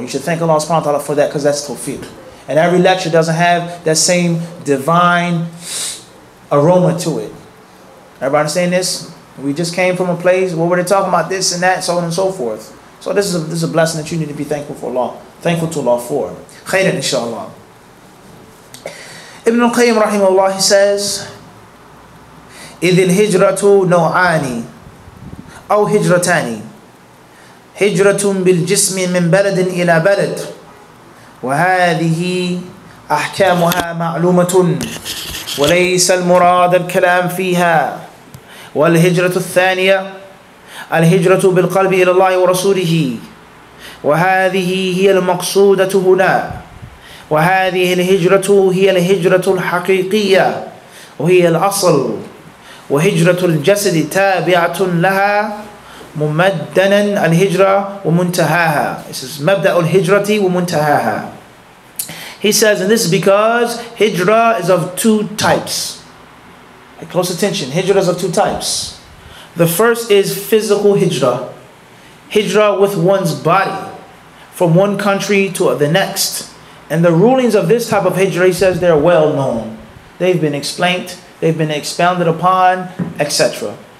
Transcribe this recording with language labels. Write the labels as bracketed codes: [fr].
[en] You should thank Allah subhanahu wa ta'ala for that, because that's tawfiq. And every lecture doesn't have that same divine aroma to it. Everybody understand this? We just came from a place where we're talking about this and that, so on and so forth. So this is a blessing that you need to be thankful for Allah. Thankful to Allah for. Khairan inshallah. [ar] Ibn al-Qayyim rahimahullah, [en] he says, [ar] إِذِ الْهِجْرَةُ نَوْعَانِ أو هجرتان هجرة بالجسم من بلد إلى بلد وهذه أحكامها معلومة وليس المراد الكلام فيها. والهجرة الثانية الهجرة بالقلب إلى الله ورسوله وهذه هي المقصودة هنا. وهذه الهجرة هي الهجرة الحقيقية وهي الأصل. وهجرة الجسد تابعة لها ممدنا الهجرة ومنتهاها. [en] This is [ar] مبدأ الهجرة ومنتهاها. [en] He says, and this is because hijrah is of two types. Pay close attention. Hijrah is of two types. The first is physical hijrah. Hijrah with one's body from one country to the next. And the rulings of this type of hijrah, he says, they're well known. They've been explained, they've been expounded upon, etc.